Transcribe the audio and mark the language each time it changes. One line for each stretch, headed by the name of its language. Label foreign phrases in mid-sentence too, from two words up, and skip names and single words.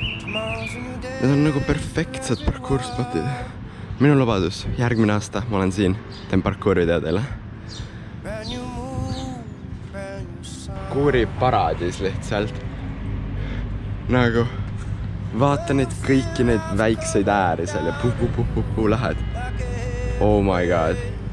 English: miles a new day.
Estonian: Need on nagu perfektsed parkour-spotid. Minu lubadus, järgmine aasta ma olen siin, teen parkour-video teile.
English: Brand new moon, brand new sun.
Estonian: Kuuri paradiis lihtsalt. Nagu vaata neid kõiki neid väikseid ääri seal ja puh lähed.
English: Oh my god.